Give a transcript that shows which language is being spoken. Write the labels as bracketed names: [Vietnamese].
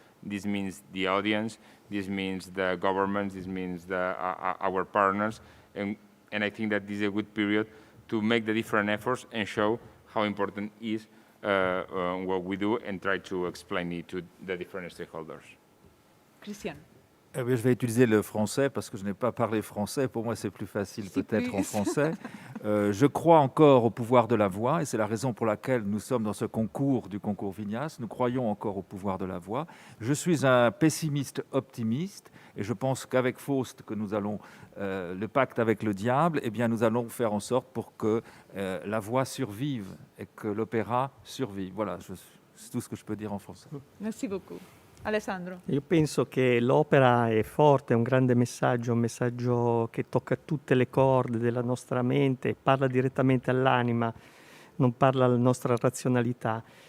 [English] This means the audience, this means the government, this means our partners, and I think that this is a good period to make the different efforts and show how important is what we do and try to explain it to the different stakeholders. Christian? [French] Je vais utiliser le français parce que je n'ai pas parlé français. Pour moi, c'est plus facile peut-être en français. Je crois encore au pouvoir de la voix et c'est la raison pour laquelle nous sommes dans ce concours du Concours Viñas. Nous croyons encore au pouvoir de la voix. Je suis un pessimiste optimiste et je pense qu'avec Faust, que nous allons le pacte avec le diable, eh bien, nous allons faire en sorte pour que la voix survive et que l'opéra survive. Voilà, c'est tout ce que je peux dire en français. Merci beaucoup. Alessandro? [Italian] Io penso che l'opera è forte, è un grande messaggio, un messaggio che tocca tutte le corde della nostra mente, parla direttamente all'anima, non parla alla nostra razionalità.